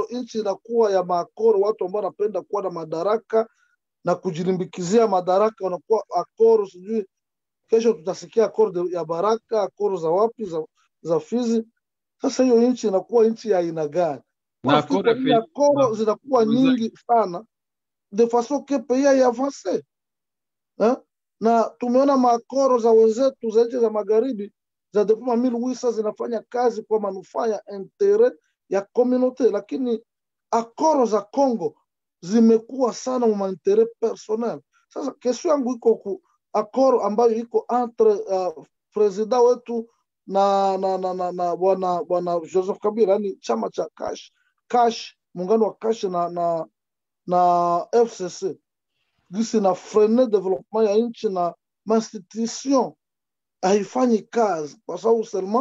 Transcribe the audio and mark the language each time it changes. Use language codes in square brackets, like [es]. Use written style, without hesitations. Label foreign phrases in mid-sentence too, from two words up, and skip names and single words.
[sw] Nchi inakuwa ya maakoro, watu ambao wanapenda kuwa na madaraka na kujilimbikizia madaraka wanakuwa akoro. Sijui kesho tutasikia akoro ya Baraka, akoro za wapi, za Fizi. Sasa hiyo nchi inakuwa nchi ya aina gani? Akoro zinakuwa nyingi sana [fr] de façon que pays [sw] ya avance. Na tumeona maakoro za wenzetu za nchi za magharibi za depuis 1800 zinafanya kazi kwa manufaa ya intérêt ya communauté, lakini akoro za Kongo zimekuwa sana mu [fr] intérêt personnel. [sw] Sasa kesho yangu iko ku akoro ambayo iko entre president wetu na bwana Joseph Kabila, yani chama cha Kash, muungano wa Kash na FCC, gisi na frene development ya nchi na institution haifanyi kazi kwa sababu seulement.